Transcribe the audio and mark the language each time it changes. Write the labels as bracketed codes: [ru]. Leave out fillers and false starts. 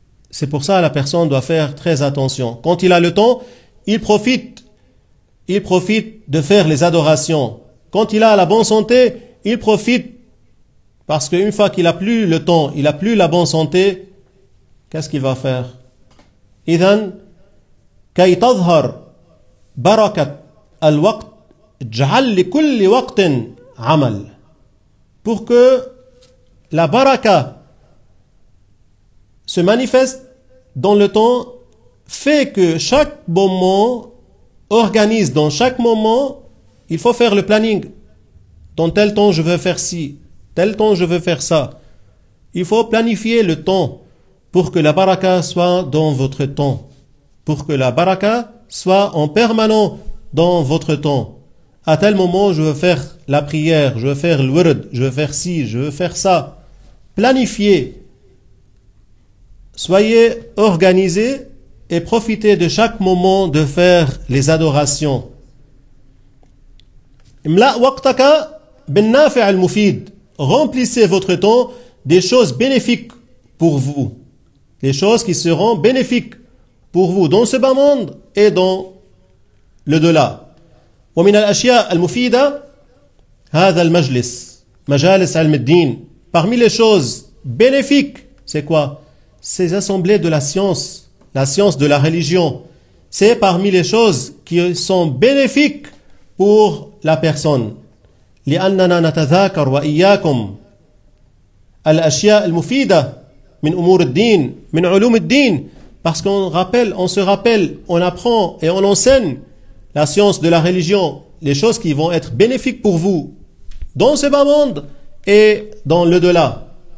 [fr] C'est pour ça que la personne doit faire très attention. Quand il a le temps, il profite de faire les adorations. Quand il a la bonne santé, il profite. Parce qu'une fois qu'il n'a plus le temps, il n'a plus la bonne santé, qu'est-ce qu'il va faire? [ar] إذن كي تظهر بركة الوقت اجعل لكل وقت عمل. [fr] Pour que la baraka se manifeste dans le temps, fait que chaque moment organise dans chaque moment, il faut faire le planning. Dans tel temps, je veux faire ci, tel temps, je veux faire ça. Il faut planifier le temps pour que la baraka soit dans votre temps. Pour que la baraka soit en permanent dans votre temps. À tel moment, je veux faire la prière, je veux faire le wird, je veux faire ci, je veux faire ça. Planifiez. Soyez organisés et profitez de chaque moment de faire les adorations. [ar] Imla waqtaka bin nafi' al-mufid. [fr] Remplissez votre temps des choses bénéfiques pour vous. Des choses qui seront bénéfiques pour vous dans ce bas monde et dans le delà. [ar] ومن الأشياء المفيدة هذا المجلس مجالس علم الدين. [fr] Parmi les choses bénéfiques, c'est quoi? Ces assemblées de la science de la religion. C'est parmi les choses qui sont bénéfiques pour la personne. [ar] لأننا نتذاكر وإياكم الأشياء المفيدة من أمور الدين من علوم الدين. [fr] Parce qu'on se rappelle, on apprend et on enseigne la science de la religion, les choses qui vont être bénéfiques pour vous dans ce bas monde et dans le delà.